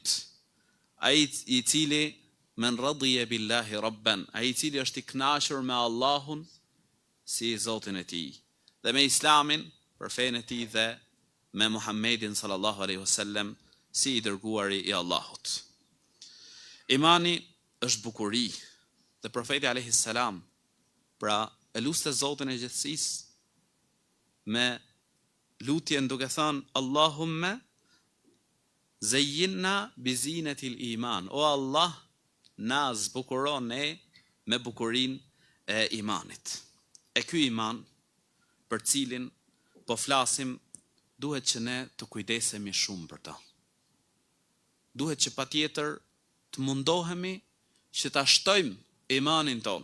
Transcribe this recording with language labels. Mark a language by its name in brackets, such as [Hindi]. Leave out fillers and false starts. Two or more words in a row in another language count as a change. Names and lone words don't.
[Albanian] Ai i cili [Arabic] من رضي بالله ربا, [Albanian] ai i cili është i kënaqur me Allahun si Zotin e tij, dhe me Islamin, për fenë e tij, dhe me Muhammedin [Arabic] صلى الله عليه وسلم [Albanian] si i dërguari i Allahut. Imani është bukuri, dhe profeti [Arabic] عليه السلام [Albanian] pra e luste Zotin e gjithësisë me lutjen duke thënë: [Arabic] "اللهم زينا بزينة الإيمان." [Albanian] O Allah, na zbukuron ne me bukurinë e imanit. E ky iman për cilin po flasim, duhet që ne të kujdesemi shumë për ta. Duhet që patjetër të mundohemi që ta shtojmë imanin ton.